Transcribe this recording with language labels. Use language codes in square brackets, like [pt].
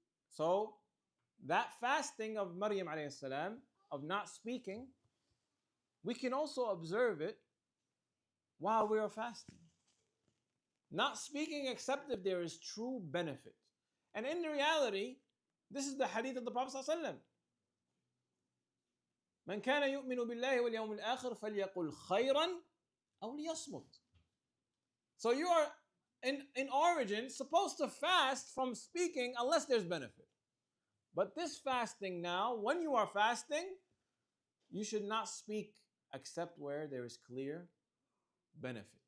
[en] So that fasting of Maryam alayhi salam, of not speaking, we can also observe it while we are fasting. Not speaking except if there is true benefit. And in reality, this is the hadith of the Prophet ﷺ. [ar] من كان يؤمن بالله واليوم الآخر فليقل خيرا أو ليصمت. [en] So you are in origin supposed to fast from speaking unless there's benefit. But this fasting now, when you are fasting, you should not speak except where there is clear benefit.